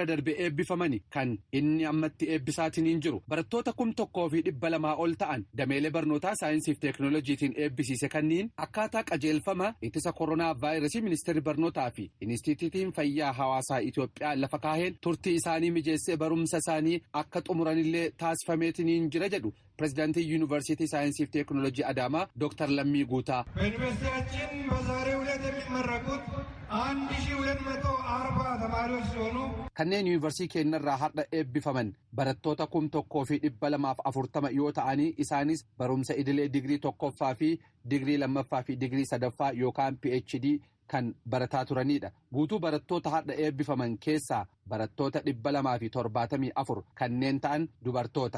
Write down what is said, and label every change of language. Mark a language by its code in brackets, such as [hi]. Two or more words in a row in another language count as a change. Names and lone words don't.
[om] darbe eebbifamani kan inni ammatti eebbisaatiin jiru barattoota 1,200 ol ta'an dameelee barnootaa saayinsii fi teekinooloojiitiin eebbisiise kanniin akkaataa qajeelfama ittisa koronaa vaayirasii ministeerri barnootaa fi inistituutiin fayyaa hawaasaa Itoophiyaa lafa kaaheen turtii isaanii mijeessee barumsa isaanii akka xumuranillee taasifameetiin jira jedhu pirezidaantii Yuunivarsiitii Saayinsii fi Teekinooloojii Adaamaa Dr. Lammii Guutaa. [am] በዩኒቨርሲቲያችን በዛሬው ዕለት የሚመረቁት 1240 ተማሪዎች ሲሆኑ [om] kanneen yuunivarsiitii keenyarraa har'a eebbifaman barattoota 1,240 yoo ta'anii isaanis barumsa idilee digirii tokkoffaa fi digirii lammaffaa fi digirii sadaffaa yookaan PhD kan barataa turanidha. Guutuu barattoota har'a eebbifaman keessaa barattoota 274 kanneen ta'an dubartoota.